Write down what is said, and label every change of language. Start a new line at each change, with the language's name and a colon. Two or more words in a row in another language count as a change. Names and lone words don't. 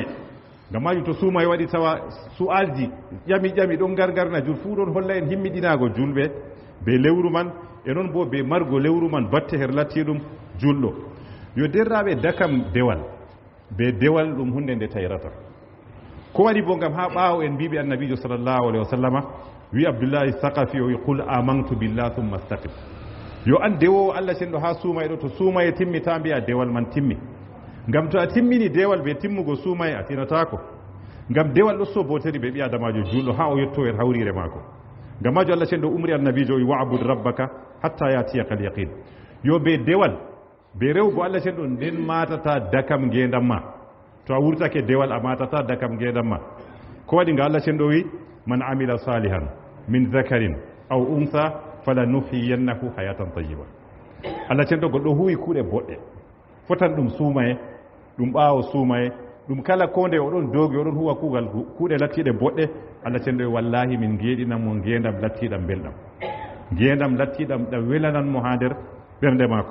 Fula: ngam majum to suumaye waɗi tawa su'alji ƴami ɗon gargarna jul fuu ɗon holla en himmiɗinago julɓe be lewru man, e noon bo be margo lewru man batte her lattiɗum julɗo. yo derraɓe dakam dewal be dewal ɗum hunde nde tayrata. ko waɗi bo ngam ha ɓaawo en mbiɓe annabijo
Arabic: صلى الله عليه وسلم
Fula: wi abdoullahi saqafi o wi
Arabic: قل آمنت بالله ثم استقم.
Fula: yo an dewowo Allah cenɗo ha suumaye ɗo, to suumaye timmita mbiya dewal man timmi. ngam to a timmini dewal be timmugo suumaye a tinatako. ngam dewal ɗo so boteri ɓe ɓi adamajo julɗo ha o yetto er hawrire mako. ngam majo Allah cenɗo umri annabijo o wi
Arabic: واعبد ربك حتى يأتيك اليقين.
Fula: yo be dewal be rewgo Allah cenɗo nden matata dakam ngendam ma. to a wurtake dewal a matata dakam ngendam ma. ko waɗi nga Allah cenɗo wi
Arabic: من عمل صالحا من ذكر أو أنثى فلنحيينه حياة طيبة.
Fula: Allah cenɗo goɗɗo huwi kuuɗe boɗɗe fotan ɗum suumaye, ɗum ɓaawo suumaye, ɗum kala ko nde oɗon doogi oɗon huwa kuugal kuuɗe lattiɗe boɗɗe. Allah cenɗo wi wallahi min geeɗinan mo ngendam lattiɗam belɗam, ngendam lattiɗam ɗam welananmo ha nder ɓernde maako.